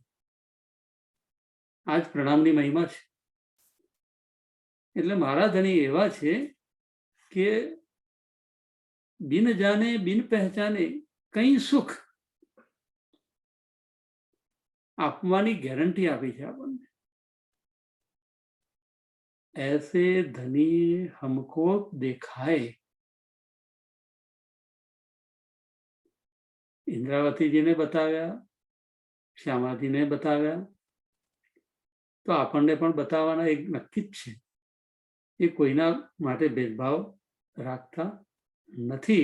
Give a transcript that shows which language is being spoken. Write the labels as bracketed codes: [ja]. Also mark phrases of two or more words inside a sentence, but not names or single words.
[gu] આ જ પ્રણામની મહિમા છે. એટલે મારા ધણી એવા છે કે [hi] बिन जाने बिन पहचाने [gu] કઈ સુખ આપવાની ગેરંટી આપી છે આપણને. [hi] ऐसे धनी हमको देखाए. [gu] ઇન્દ્રાવતીજીને બતાવ્યા, શ્યામાજીને બતાવ્યા, તો આપણને પણ બતાવવાના એક નક્કી જ છે. એ કોઈના માટે ભેદભાવ રાખતા નથી.